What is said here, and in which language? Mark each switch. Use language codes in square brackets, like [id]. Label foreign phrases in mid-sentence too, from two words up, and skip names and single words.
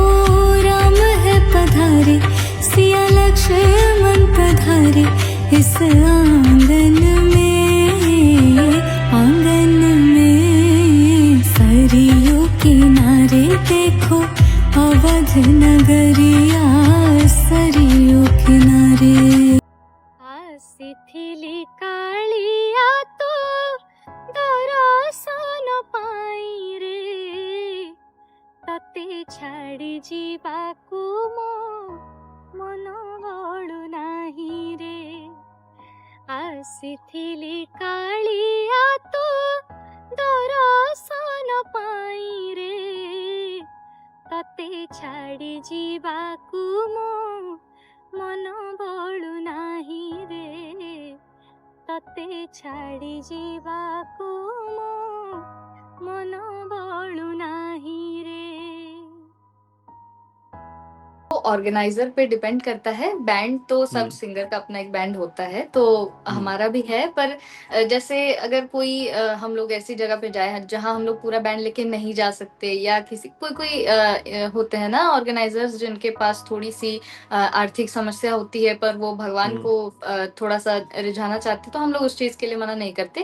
[hi] राम है पधारे, सिया लक्ष्मण पधारे इस आंगन में, आंगन में। सरयू किनारे देखो अवध नगरिया, सरयू किनारे। [or] ଆସିଥିଲି କାଳିଆ ତୋ ଦର୍ଶନ ପାଇଁ ରେ, ତତେ ଛାଡ଼ି ଯିବାକୁ ମୋ ମନ ବଳୁ ନାହିଁ ରେ। ଆସିଥିଲି କାଳିଆ ତୋ ଦର୍ଶନ ପାଇଁ ରେ, ତତେ ଛାଡ଼ି ଯିବାକୁ ମୋ ମନ ବଳୁ ନାହିଁ ରେ, ତତେ ଛାଡ଼ି ଯିବାକୁ ମୋ ମନ ବଳୁ ନାହିଁ ରେ। [hi] ऑर्गेनाइजर पे डिपेंड करता है। बैंड तो सब सिंगर का अपना एक बैंड होता है, तो हमारा भी है। पर जैसे अगर कोई हम लोग ऐसी जगह पे जाए जहां हम लोग पूरा बैंड लेके नहीं जा सकते, या किसी कोई कोई होते हैं ना ऑर्गेनाइजर्स जिनके पास थोड़ी सी आर्थिक समस्या होती है, पर वो भगवान को थोड़ा सा रिझाना चाहते, तो हम लोग उस चीज के लिए मना नहीं करते।